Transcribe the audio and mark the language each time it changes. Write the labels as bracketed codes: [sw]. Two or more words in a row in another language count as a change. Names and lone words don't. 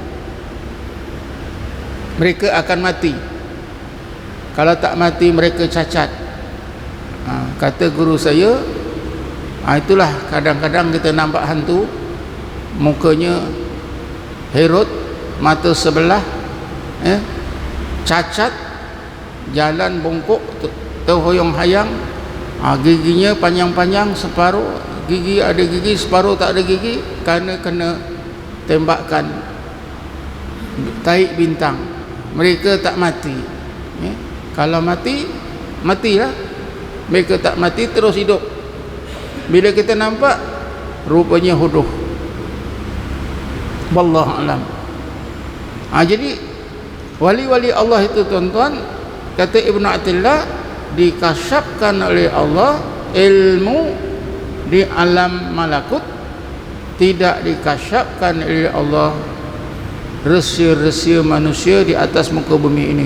[ms] Mereka akan mati. Kalau tak mati mereka cacat. Kata guru saya, itulah kadang-kadang kita nampak hantu mukanya Herod, mata sebelah cacat, jalan bongkok, terhoyong-hayang, giginya panjang-panjang, separuh gigi ada gigi, separuh tak ada gigi, kerana kena tembakan taik bintang. Mereka tak mati. Kalau mati, matilah. Mereka tak mati, terus hidup. Bila kita nampak, rupanya huduh. [ar] والله أعلم. [ms] Jadi wali-wali Allah itu tuan-tuan, kata Ibnu Attillah, dikasyafkan oleh Allah ilmu di alam malakut, tidak dikasyafkan oleh Allah rahsia-rahsia manusia di atas muka bumi ini.